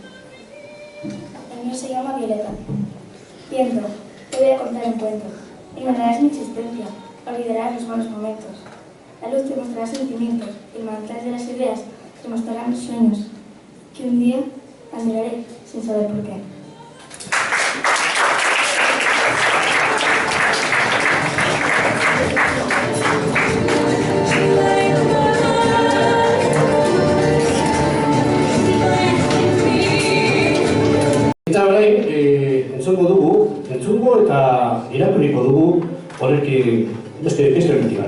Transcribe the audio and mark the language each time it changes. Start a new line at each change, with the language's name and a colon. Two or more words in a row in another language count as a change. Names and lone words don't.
Spanish: El mío se llama Violeta. Viento, te voy a contar un cuento. Ignorarás mi existencia, olvidarás los malos momentos. La luz te mostrará sentimientos, el manantial de las ideas te mostrará mis sueños, que un día admiraré sin saber por qué.
Basque: Eta orain, entzungo eta irakurriko dugu horrek beste erriti bat.